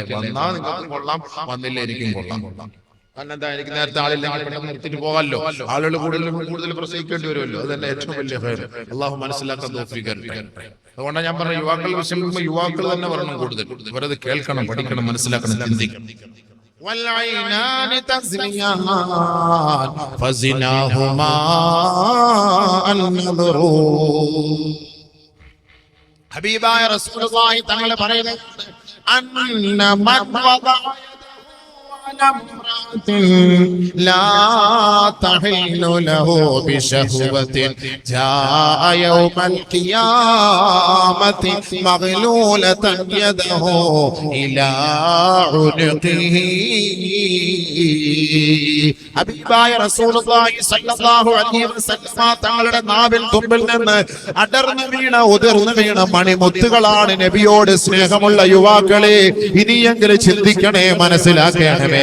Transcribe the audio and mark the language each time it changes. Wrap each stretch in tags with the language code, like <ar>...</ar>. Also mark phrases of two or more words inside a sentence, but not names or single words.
<ml>വന്നാ നിങ്ങൾക്കും കൊള്ളാം, വന്നില്ല എനിക്കും കൊള്ളാം. കാരണം എന്താ, എനിക്ക് നേരത്തെ ആളില്ലെങ്കിൽ പെട്ടെന്ന് നിർത്തിട്ട് പോകാമല്ലോ. ആളുകൾ കൂടുതൽ പ്രസവിക്കേണ്ടി വരുമല്ലോ. അതല്ല ഏറ്റവും വലിയ ഫൈർ. അള്ളാഹു മനസ്സിലാക്കാൻ തൗഫീഖ് തരട്ടെ. അതുകൊണ്ടാണ് ഞാൻ പറഞ്ഞ യുവാക്കൾ വിഷയം യുവാക്കൾ തന്നെ പറയണം കൂടുതൽ. ഇവരത് കേൾക്കണം, പഠിക്കണം, മനസ്സിലാക്കണം, ചിന്തിക്കണം.</ml> <ar>والعينان تزنيان فزناهما النظر.</ar> <ml>ഹബീബായ റസൂലുള്ളാഹി തങ്ങൾ പറയുന്നത്</ml> <ar>أن من وضع لا تحل له بشهوة جاء يوم القيامة مغلولة يده إلى عنقه.</ar> <ml>ഹബീബായ റസൂലുള്ളാഹി</ml> <ar>صلى الله عليه وسلم</ar> <ml>തങ്ങളുടെ നാവിൽ തുമ്പിൽ നിന്ന് അടർന്നു ഉതിർന്നു വീണ മണിമുത്തുകളാണ്. നബിയോട് സ്നേഹമുള്ള യുവാക്കളെ, ഇനിയെങ്കിലും ചിന്തിക്കണേ, മനസ്സിലാക്കണമേ.</ml>